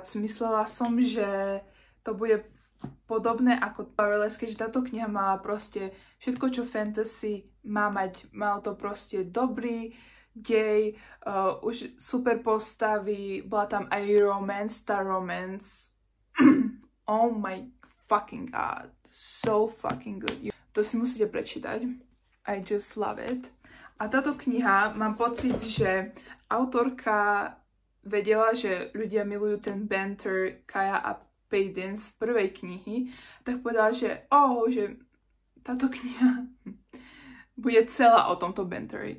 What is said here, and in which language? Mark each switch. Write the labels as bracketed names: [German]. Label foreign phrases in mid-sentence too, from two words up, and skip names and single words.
[Slovak] Myslela som, že to bude podobné ako Powerless, keďže táto kniha mala proste všetko, čo fantasy má mať. Malo to proste dobrý dej, už super postavy, bola tam aj romance, tá romance. [English] Oh my fucking god, so fucking good. [Slovak] To si musíte prečítať. [English] I just love it. [Slovak] A táto kniha, mám pocit, že autorka vedela, že ľudia milujú ten banter Kaya a Payden z prvej knihy, tak povedala, že táto kniha bude celá o tomto banteri.